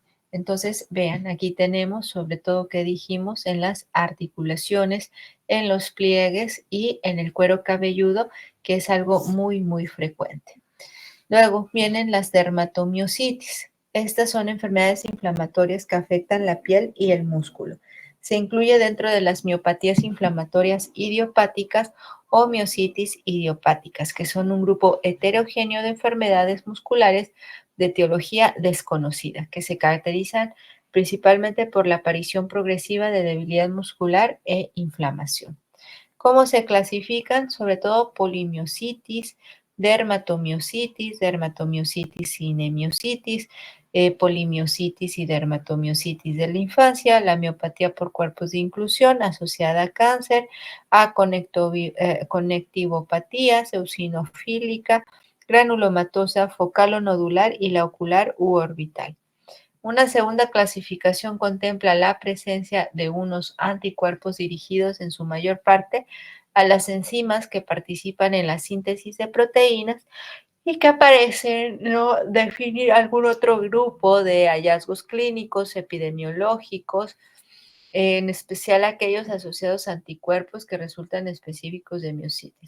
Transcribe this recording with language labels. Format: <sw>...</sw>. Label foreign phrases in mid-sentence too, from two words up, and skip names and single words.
<es>Entonces, vean, aquí tenemos sobre todo que dijimos en las articulaciones, en los pliegues y en el cuero cabelludo, que es algo muy frecuente. Luego vienen las dermatomiositis. Estas son enfermedades inflamatorias que afectan la piel y el músculo. Se incluye dentro de las miopatías inflamatorias idiopáticas o miositis idiopáticas, que son un grupo heterogéneo de enfermedades musculares de etiología desconocida, que se caracterizan principalmente por la aparición progresiva de debilidad muscular e inflamación. ¿Cómo se clasifican? Sobre todo polimiositis, dermatomiositis, dermatomiositis cinemiositis, polimiositis y dermatomiositis de la infancia, la miopatía por cuerpos de inclusión asociada a cáncer, a conectivopatía eosinofílica, granulomatosa focal o nodular y la ocular u orbital. Una segunda clasificación contempla la presencia de unos anticuerpos dirigidos en su mayor parte a las enzimas que participan en la síntesis de proteínas y que parecen no definir algún otro grupo de hallazgos clínicos, epidemiológicos, en especial aquellos asociados a anticuerpos que resultan específicos de miositis.</es>